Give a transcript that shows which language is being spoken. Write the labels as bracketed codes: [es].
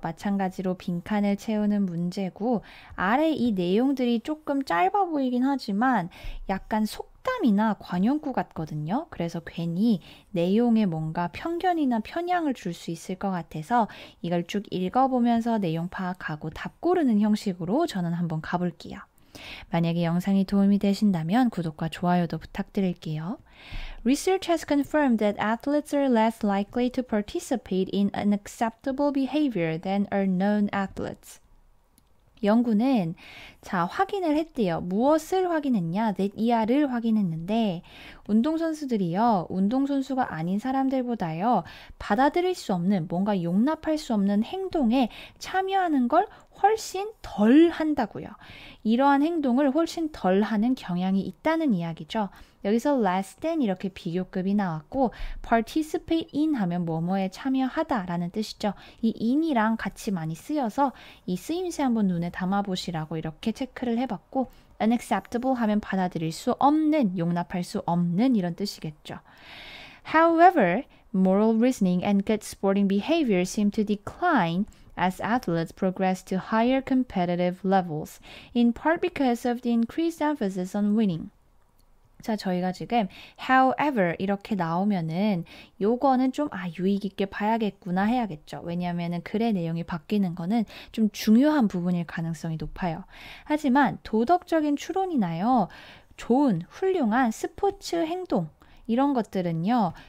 [ko] 마찬가지로 빈칸을 채우는 문제고 아래 이 내용들이 조금 짧아 보이긴 하지만 약간 속담이나 관용구 같거든요. 그래서 괜히 내용에 뭔가 편견이나 편향을 줄 수 있을 것 같아서 이걸 쭉 읽어보면서 내용 파악하고 답 고르는 형식으로 저는 한번 가볼게요. 만약에 영상이 도움이 되신다면 구독과 좋아요도 부탁드릴게요. [en] Research has confirmed that athletes are less likely to participate in unacceptable behavior than are known athletes. [ko] 연구는 확인을 했대요. 무엇을 확인했냐? that 이하를 확인했는데 운동선수들이요. 운동선수가 아닌 사람들보다요. 받아들일 수 없는 뭔가 용납할 수 없는 행동에 참여하는 걸 훨씬 덜 한다고요. 이러한 행동을 훨씬 덜 하는 경향이 있다는 이야기죠. 여기서 less than 이렇게 비교급이 나왔고 participate in 하면 뭐뭐에 참여하다 라는 뜻이죠. 이 in이랑 같이 많이 쓰여서 이 쓰임새 한번 눈에 담아보시라고 이렇게 체크를 해봤고 unacceptable 하면 받아들일 수 없는, 용납할 수 없는 이런 뜻이겠죠. [en] However, moral reasoning and good sporting behavior seem to decline as athletes progress to higher competitive levels, in part because of the increased emphasis on winning. [ko] 자, 저희가 지금 however 이렇게 나오면은 요거는 좀 유의 깊게 봐야겠구나 해야겠죠. 왜냐하면은 글의 내용이 바뀌는 거는 좀 중요한 부분일 가능성이 높아요. 하지만 도덕적인 추론이나요. 좋은, 훌륭한 스포츠 행동 이런 것들은요.